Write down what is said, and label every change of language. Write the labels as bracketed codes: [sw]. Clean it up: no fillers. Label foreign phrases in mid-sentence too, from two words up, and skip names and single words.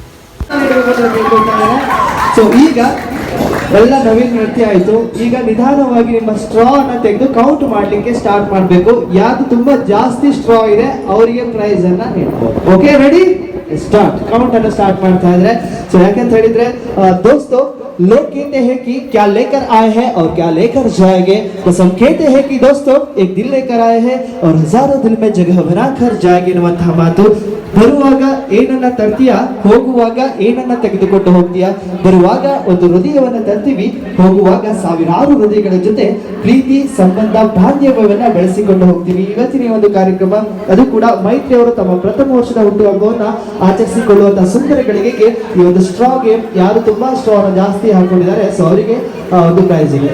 [kn] ಸೊ ಈಗ ಎಲ್ಲ ನವೀನ್ ನೃತ್ಯ ಆಯ್ತು. ಈಗ ನಿಧಾನವಾಗಿ ನಿಮ್ಮ ಸ್ಟ್ರಾ ಅನ್ನ ತೆಗೆದು ಕೌಂಟ್ ಮಾಡ್ಲಿಕ್ಕೆ ಸ್ಟಾರ್ಟ್ ಮಾಡಬೇಕು. ಯಾವ್ದು ತುಂಬಾ ಜಾಸ್ತಿ ಸ್ಟ್ರಾ ಇದೆ ಅವರಿಗೆ ಪ್ರೈಸ್ ಅನ್ನ ನೀಡಬಹುದು. ಓಕೆ, ರೆಡಿ, ಸ್ಟಾರ್ಟ್. ಕೌಂಟ್ ಅನ್ನು ಸ್ಟಾರ್ಟ್ ಮಾಡ್ತಾ ಇದ್ರೆ, ಸೊ ಯಾಕಂತ ಹೇಳಿದ್ರೆ [hi] दोस्तों, लोग कहते हैं कि क्या लेकर आए हैं और क्या लेकर जाएंगे. बस हम कहते हैं कि दोस्तों एक दिल लेकर आए हैं और हजारों दिल में जगह बनाकर जाएंगे [kn] ಎನ್ನುವಂತಹ ಮಾತು. ಬರುವಾಗ ಏನನ್ನ ತರ್ತೀಯ, ಹೋಗುವಾಗ ಏನನ್ನ ತೆಗೆದುಕೊಂಡು ಹೋಗ್ತೀಯ. ಬರುವಾಗ ಒಂದು ಹೃದಯವನ್ನ ತರ್ತೀವಿ, ಹೋಗುವಾಗ ಸಾವಿರಾರು ಹೃದಯಗಳ ಜೊತೆ ಪ್ರೀತಿ, ಸಂಬಂಧ, ಬಾಂಧವ್ಯವನ್ನ ಬೆಳೆಸಿಕೊಂಡು ಹೋಗ್ತೀವಿ. ಇವತ್ತಿನ ಒಂದು ಕಾರ್ಯಕ್ರಮ, ಅದು ಕೂಡ ಮೈತ್ರಿ ಅವರು ತಮ್ಮ ಪ್ರಥಮ ವರ್ಷದ ಹುಟ್ಟುಹಬ್ಬವನ್ನ ಆಚರಿಸಿಕೊಳ್ಳುವಂತಹ ಸುಂದರ ಗಳಿಗೆಗೆ ಈ ಒಂದು [en] straw game, [kn] ಯಾರು ತುಂಬಾ ಸ್ಟ್ರಾ ಜಾಸ್ತಿ ಹಾಕೊಂಡಿದ್ದಾರೆ ಸೊ ಅವರಿಗೆ ಒಂದು ಪ್ರೈಸ್ ಇದೆ.